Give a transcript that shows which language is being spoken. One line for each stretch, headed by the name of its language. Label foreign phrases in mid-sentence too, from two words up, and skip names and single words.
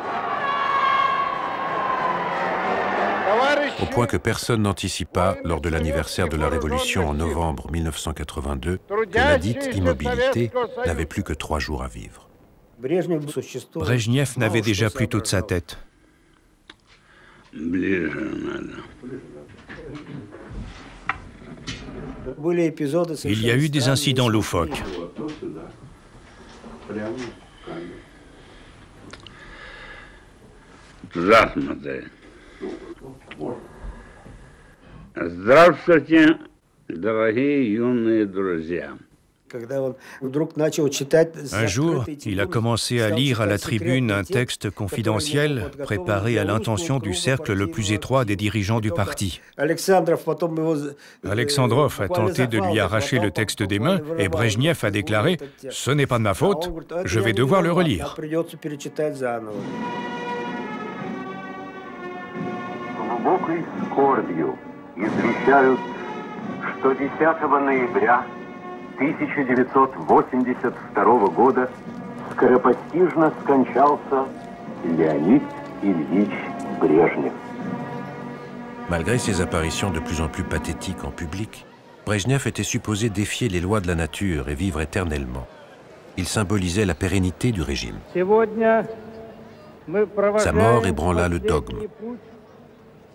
French: Au point que personne n'anticipa, lors de l'anniversaire de la Révolution en novembre 1982, que la dite immobilité n'avait plus que 3 jours à vivre. Brejnev n'avait déjà plus toute sa tête. Il y a eu des incidents loufoques.
Russian: Здравствуйте, дорогие юные друзья.
French: Un jour, il a commencé à lire à la tribune un texte confidentiel préparé à l'intention du cercle le plus étroit des dirigeants du parti. Alexandrov a tenté de lui arracher le texte des mains et Brejnev a déclaré « Ce n'est pas de ma faute, je vais devoir le relire ».
Russian: Что 10 ноября 1982 года скоропостижно скончался Леонид Ильич Брежнев.
French: Malgré ses apparitions de plus en plus pathétiques en public, Brejnev était supposé défier les lois de la nature et vivre éternellement. Il symbolisait la pérennité du régime. Sa mort ébranla le dogme.